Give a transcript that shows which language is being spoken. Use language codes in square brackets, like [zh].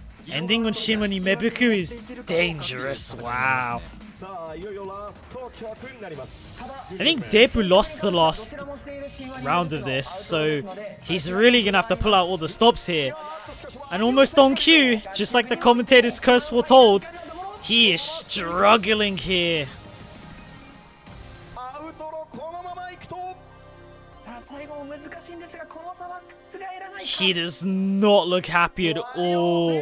[en] Ending on Shinmani Mebuku is dangerous. Wow. [ja] さあいよいよラスト曲になります。 [en] I think Depu lost the last round of this, so he's really gonna have to pull out all the stops here. And almost on cue, just like the commentator's curse foretold, he is struggling here. [ja] アウトロこのままいくとさあ最後も難しいんですがこの差は覆らないか。 [en] He does not look happy at all.